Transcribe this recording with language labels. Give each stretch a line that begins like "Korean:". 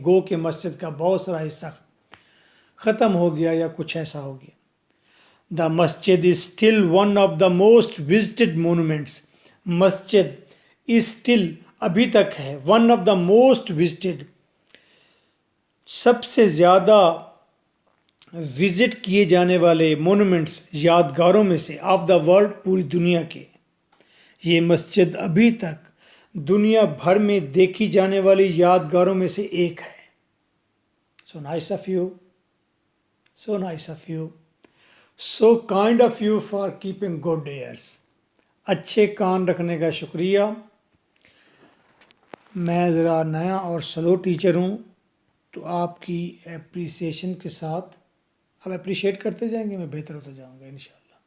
Urdu: گو کہ مسجد کا بہت سارا حصہ ختم ہو گیا یا کچھ ایسا ہو گیا.
English: The مسجد is still one of the most visited monuments.
Urdu: Masjid
English: is still
Urdu: ابھی تک ہے
English: one of the most visited,
Urdu: سب سے زیادہ وزٹ کیے جانے والے مونومنٹس، یادگاروں میں سے،
English: of the world,
Urdu: پوری دنیا کے. یہ مسجد ابھی تک دنیا بھر میں دیکھی جانے والی یادگاروں میں سے ایک ہے.
English: So nice of you. So nice of you. So kind of you for keeping good ears.
Urdu: اچھے کان رکھنے کا شکریہ. میں ذرا نیا اور سلو ٹیچر ہوں، تو آپ کی اپریسیشن کے ساتھ آپ اپریشیٹ کرتے جائیں گے، میں بہتر ہوتا جاؤں گا انشاءاللہ۔